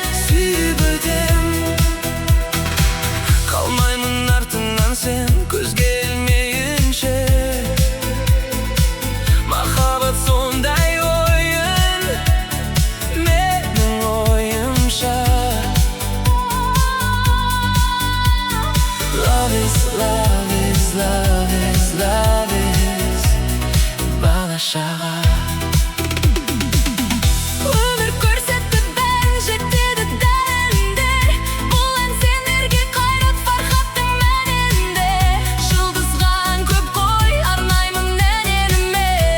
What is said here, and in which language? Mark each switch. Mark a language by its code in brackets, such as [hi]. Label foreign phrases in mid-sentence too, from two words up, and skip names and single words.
[kk] Сүйіп өтем, қалмаймын артыңнан сен көзге ілмейінше. Махаббат сондай ойын. менің ойымша. [en] Love is, love is, love is, love is бала-шаға. [kk] Өмір көрсетті, бәрін жетеді дәлелдер. Бұл ән сендерге қайрат, Фархаттың әнінде. Жұлдызға ән көп қой, арнаймын ән еліме.